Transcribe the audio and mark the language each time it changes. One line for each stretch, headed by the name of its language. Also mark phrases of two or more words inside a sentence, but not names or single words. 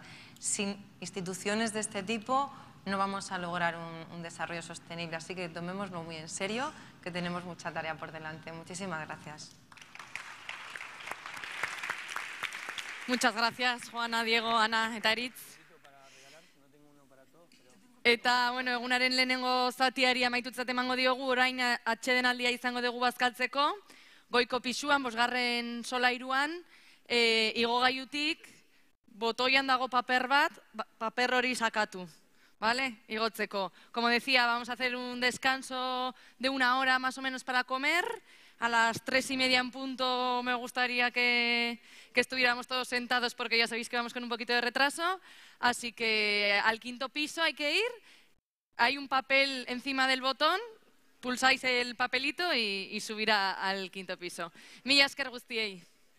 Spanish: Sin instituciones de este tipo no vamos a lograr un desarrollo sostenible, así que tomémoslo muy en serio, que tenemos mucha tarea por delante. Muchísimas gracias. Muchas gracias, Juana, Diego, Ana eta Eritz.
Basque: Eta, bueno, egunaren lehenengo zatiari amaitutzat emango diogu, orain atsedenaldia izango dugu bazkaltzeko, goiko pisuan, 5. solairuan, igogailutik, botoian dago paper bat, paper hori sakatu, ¿vale? Igotzeko.
Spanish: Como decía, vamos a hacer un descanso de 1 hora más o menos para comer. A las 3:30 en punto me gustaría que estuviéramos todos sentados porque ya sabéis que vamos con un poquito de retraso. Así que al 5.º piso hay que ir. Hay un papel encima del botón, pulsáis el papelito y subir al 5.º piso.
Basque: Mila esker guztiei.